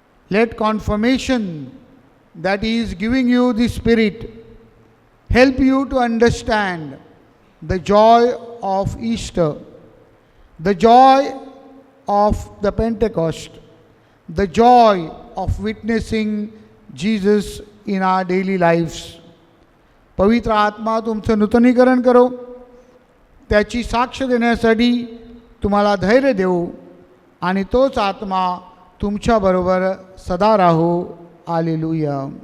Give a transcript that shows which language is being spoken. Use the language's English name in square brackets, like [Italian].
[English] Let confirmation that is giving you the spirit help you to understand the joy of Easter, the joy of the Pentecost, the joy of witnessing Jesus in our daily lives. [Marathi] पवित्र आत्मा तुमचं नूतनीकरण करो. त्याची साक्ष देण्यासाठी तुम्हाला धैर्य देऊ आणि तोच आत्मा तुमच्याबरोबर सदा राहो. हालेलुया.